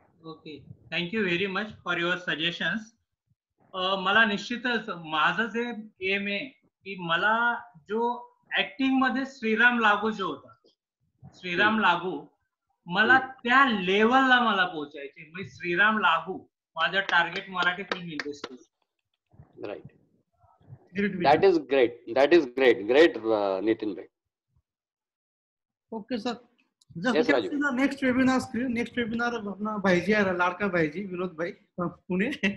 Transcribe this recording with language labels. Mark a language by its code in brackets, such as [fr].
[en] Okay, thank you very much for your suggestions. [mr] मला निश्चितच माझं जे एम आहे की मला जो ऍक्टिंग मध्ये श्रीराम लागू जो होता, श्रीराम लागू, मला त्या लेवलला मला पोहोचायचे. म्हणजे श्रीराम लागू माझं target Marathi film industry. [en] Right, that is great Nitin bhai. Okay sir, just yes, we can see the next webinar screen. [hi] Next webinar अपना भाईजी है, लाड़का भाईजी विनोद भाई पुणे.